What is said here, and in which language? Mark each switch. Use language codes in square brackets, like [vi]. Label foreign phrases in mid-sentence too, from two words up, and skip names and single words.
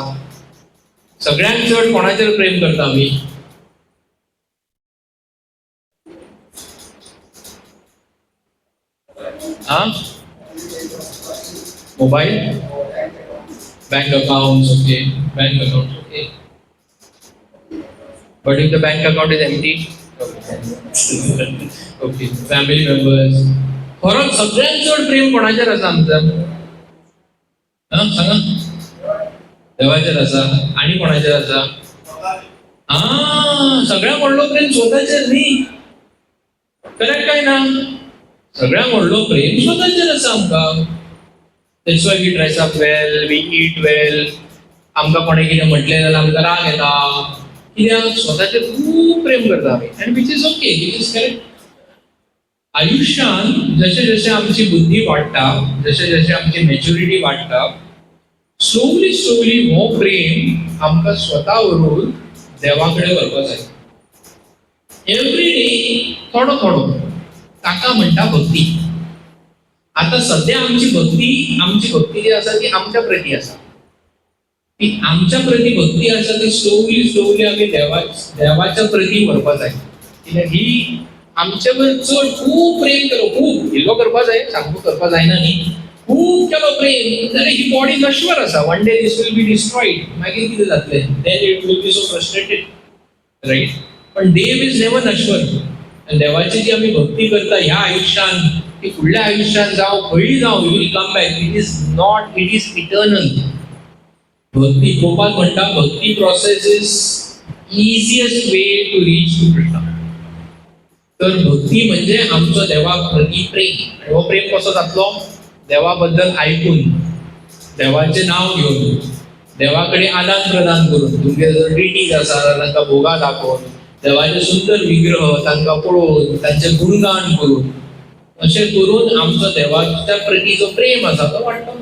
[kok] सगळ्यांत चड कोणाचेर प्रेम करता आमी? [en] Mobile, bank accounts, okay, bank account, okay. But if the bank account is empty, okay, family members. [kok] खरोच सगळ्यांत चड प्रेम कोणाचेर आसा आमचं? सांगा. देवाचेर आसा. आनी कोणाचेर आसा? सगळ्यांत व्हडलो प्रेम स्वताचेर न्ही. करेक्ट काय ना? सगळ्यांत व्हडलो प्रेम स्वताचेर आसा आमकां. [en] That's why we dress up well, we eat well. [kok] आमकां कोणें कितें म्हटलें जाल्यार आमकां राग येता. कित्याक स्वताचेर खूब प्रेम करता आमी. [en] And which is okay, which is correct. [kok] आयुश्यान जशें जशें आमची बुद्धी वाडटा, जशें जशें आमची मॅच्युरिटी वाडटा, [en] slowly slowly [kok] हो प्रेम आमकां स्वता व्हरून देवा कडेन व्हरपाक जाय. [en] every day [kok] थोडो थोडो ताका म्हणटा भक्ती. आता सध्या आमची भक्ती जी आसा ती आमच्या प्रती आसा. ती आमच्या प्रती भक्ती आसा ती [en] slowly slowly [kok] आमी देवाच्या प्रती व्हरपाक जाय. कित्याक ही आमचे चड खूब प्रेम केलो, खूब इल्लो करपाक जाय, सामको करपाक जायना न्ही. खूब केलो प्रेम जाल्यार ही बॉडी नश्वर आसा. [en] One day this will be destroyed. [kok] मागीर कितें जातलें? [en] Then it will be so frustrated, Right. [kok] पण देव [en] is never [kok] नश्वर. देवाची जी आमी भक्ती करता ह्या आयुश्यान, ती फुडल्या आयुश्यान जावं खंयी जावं, [en] You will come back. It is eternal. [kok] भक्ती गोपाल म्हणटा, [en] भक्ती process is easiest way to reach to कृष्णा. [kok] तर भक्ती म्हणजे आमचो देवा प्रती प्रेम. आणि हो प्रेम कसो जातलो? देवा बद्दल आयकून, देवाचें नांव घेवन, देवा कडेन आदान प्रदान करून, तुमगे जर डिटीज आसा तांकां भोगा दाखोवन, देवाचे सुंदर विग्रह तांकां पळोवन, तांचें गुणगान करून, अशें करून आमचो देवाच्या प्रती जो प्रेम आसा तो वाडटलो.